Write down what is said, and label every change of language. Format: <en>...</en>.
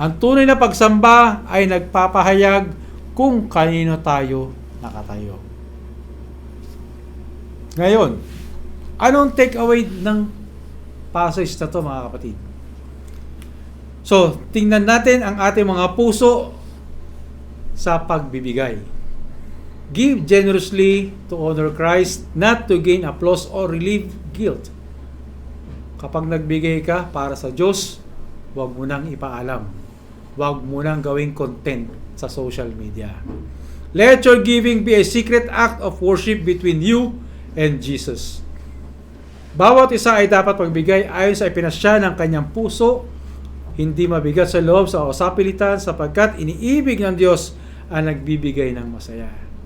<tl>Ang tunay na pagsamba ay nagpapahayag kung kanino tayo nakatayo. Ngayon, anong take-away ng passage na to, mga kapatid? So, tingnan natin ang ating mga puso sa pagbibigay.</tl> <en>Give generously to honor Christ, not to gain applause or relieve guilt.</en> <tl>Kapag nagbigay ka para sa Diyos, huwag mo nang ipaalam. Huwag mo nang gawing content sa social media.</tl> <en>Let your giving be a secret act of worship between you and Jesus.</en> <tl>Bawat isa ay dapat magbigay ayon sa ipinasya ng kanyang puso, hindi mabigat sa loob sa usapilitan sapagkat iniibig ng Diyos ang nagbibigay ng masaya.</tl>